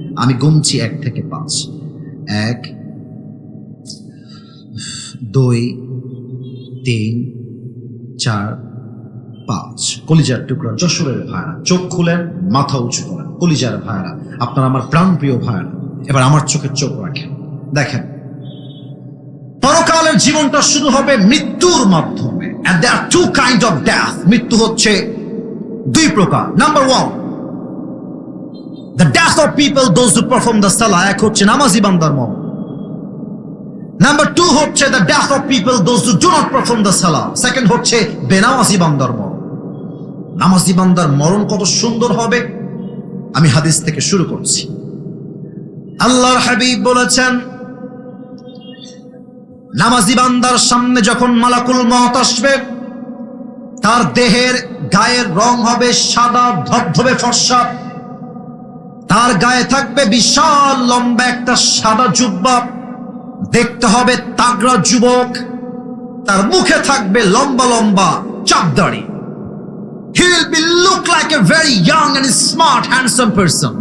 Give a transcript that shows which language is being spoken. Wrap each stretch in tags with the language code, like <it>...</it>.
<bn>আমি গুনছি 1 থেকে 5। 1 2 3 4 5। কলিজার টুকরা যশোরের ভাইরা, চোখ খুলেন, মাথা উঁচু করেন। কলিজার ভাইরা, আপনারা আমার প্রাণপ্রিয় ভাইরা, এবার আমার চোখের চোখ রাখেন। দেখেন, পরকালের জীবনটা শুরু হবে মৃত্যুর মাধ্যমে।</bn> <en>and there are 2 kinds of death।</en> <bn>মৃত্যু হচ্ছে 2 প্রকার।</bn> <en>Number 1, the death of people those who perform the salah।</en> <bn>এক হচ্ছে নামাজি বান্দার মরণ। নাম্বার 2 হচ্ছে</bn> <en>the death of people those who do not perform the salah।</en> <bn>Second হচ্ছে বেনামাজি বান্দার মরণ। নামাজি বান্দার মরণ কত সুন্দর হবে, আমি হাদিস থেকে শুরু করছি। আল্লাহর হাবিব বলেছেন, নামাজি বান্দার সামনে যখন মালাকুল মউত আসবে, তার দেহের গায়ের রং হবে সাদা ধবধবে ফর্সা, তার গায়ে থাকবে বিশাল লম্বা একটা সাদা জুব্বা, দেখতে হবে তাগড়া যুবক, তার মুখে থাকবে লম্বা লম্বা চাপদাড়ি।</bn> <en>He will be look like a very young and smart handsome person.</en>